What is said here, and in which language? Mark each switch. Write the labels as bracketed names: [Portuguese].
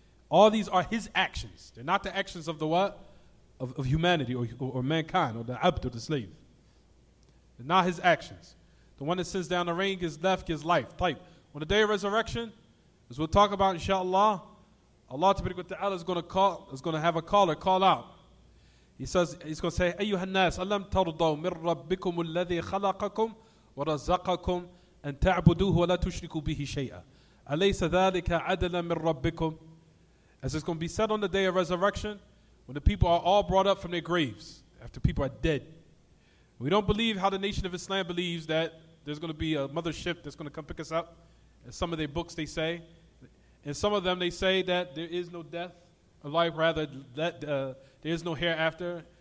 [English] All these are His actions. They're not the actions of the what? Of humanity or mankind or the abd or the slave. They're not His actions. The one that sends down the rain gives life, gives life. Type. On the day of resurrection, as we'll talk about inshallah, Allah Ta'ala is going to have a caller call out. He says, He's going to say, [Arabic] أيها الناس ألم ترضوا من ربكم الذي خلقكم وَرَزَّقَكُمْ أَن تَعْبُدُوهُ وَلَا تُشْرِكُوا بِهِ شَيْئًا أَلَيْسَ ذَلِكَ عَدْلًا مِّن رَبِّكُمْ. [English] As it's going to be said on the day of resurrection, when the people are all brought up from their graves, after people are dead. We don't believe how the Nation of Islam believes that there's going to be a mothership that's going to come pick us up. In some of their books they say. In some of them they say that there is no death of life, rather that there is no hereafter.